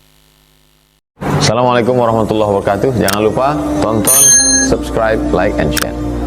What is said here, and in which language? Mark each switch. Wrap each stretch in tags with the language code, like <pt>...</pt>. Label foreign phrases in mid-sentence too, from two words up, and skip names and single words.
<ar>السلام عليكم ورحمة الله وبركاته.</ar> <ms>Jangan lupa tonton, subscribe,</ms> <en>like, and share.</en>